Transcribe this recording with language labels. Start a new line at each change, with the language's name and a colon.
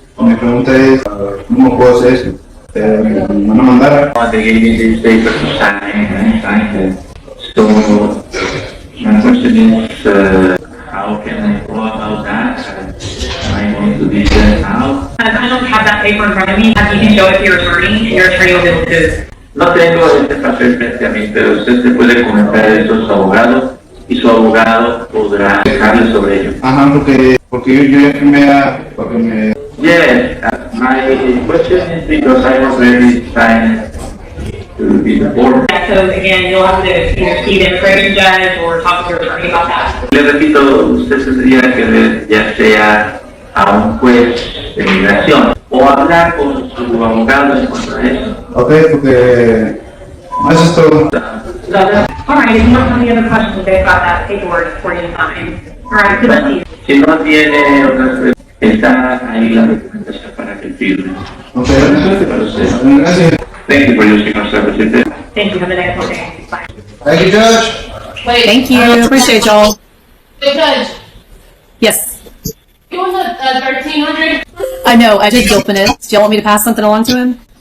Spanish: Mi pregunta es, ¿cómo puedo hacer esto? Me van a mandar.
English: They gave me this paper to sign, and I signed it. So my question is, how can I go about that? Am I going to be sent out? I don't have that paper in front of me. You can show it to your attorney, and your attorney will be able to.
Spanish: No tengo este papel frente a mí, pero usted se puede comentar eso a su abogado y su abogado podrá dejarle sobre ello. Ajá, porque yo ya firmé porque me...
English: Yes, my question is because I already signed to be the board. Yeah, so again, you'll have to either see the immigration judge or talk to your attorney about that.
Spanish: Le repito, usted tendría que ver ya sea a un juez de migración o hablar con su abogado en cuanto a eso. Ok, porque... Eso es todo.
English: All right, if you don't have any other questions, they've got that paperwork for you to sign. All right, good luck to you.
Spanish: Si no tiene otras preguntas, está ahí la documentación para que firme. Ok, Para usted. gracias.
English: Thank you for using our services. Thank you. Have a nice day. Bye. Thank you, Judge. Wait. Thank you. Appreciate y'all. Wait, Judge. Yes. It was a 1300. I know. I did open it. Do y'all want me to pass something along to him?